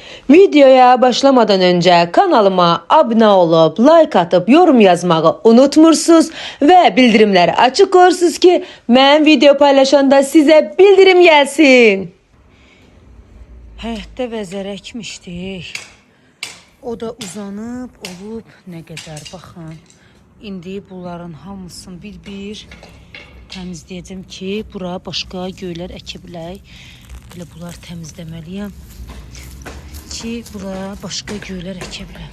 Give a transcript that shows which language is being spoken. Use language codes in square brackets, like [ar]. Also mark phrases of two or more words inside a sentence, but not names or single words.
[tr] Videoya başlamadan önce kanalıma abone olup like atıp yorum yazmayı unutmursunuz ve bildirimleri açık koyursunuz ki ben video paylaşanda size bildirim gelsin. [az] Həyətdə vəzər əkmişdik. O da uzanıb olub nə qədər baxın. İndi bunların hamısını bir-bir təmizləyəcəm ki, bura başqa göylər əkə bilək. Belə bunları təmizləməliyəm ki, bura başqa göylər əkə bilək.